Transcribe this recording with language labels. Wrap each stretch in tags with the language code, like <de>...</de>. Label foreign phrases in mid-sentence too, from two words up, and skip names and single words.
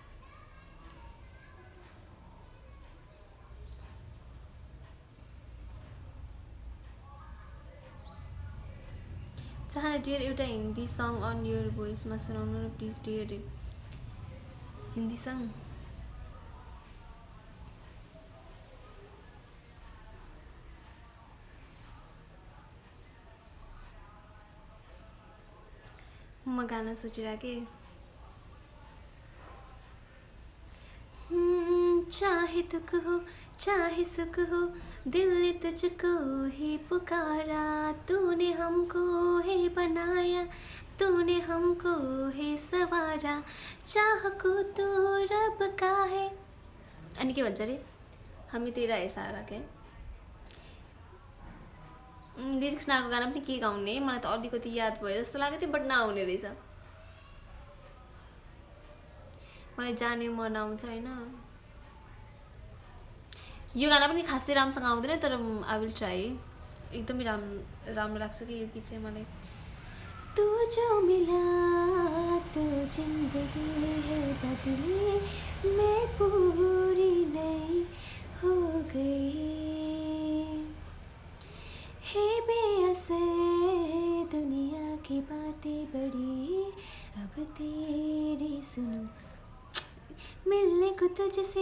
<ne>चाहना डियर एउटा हिन्दी सङ</ne> <en>on your voice</en> <ne>सुनाउनु न</ne> <en>please dear</en> <ne>हिन्दी सङ म गाना सोचिरहेको</ne> <hi>चाहे दुख हो चाहे सुख हो दिल ने तुझको ही पुकारा तूने हमको ही बनाया तूने हमको ही सवारा चाह को तो रब का है</hi> <ne>अनि के भन्छ रे</ne> <hi>हामी तेरा है सारा के</hi> <ne>लिरिक्स नआएको गाना पनि के गाउने मलाई त अलिकति याद भयो जस्तो लाग्यो थियो बट नआउने रहेछ मलाई जाने मन आउँछ हैन यो गाना पनि खासै राम्रोसँग आउँदैन तर</ne> <en>I will try</en> <ne>एकदमै राम्रो लाग्छ कि यो गीत चाहिँ मलाई</ne> <hi>तू जो मिला तो जिंदगी है बदली मैं पूरी नई हो गई हे बेअसर दुनिया की बातें बड़ी अब तेरी सुनो मिलने को तुझसे</hi>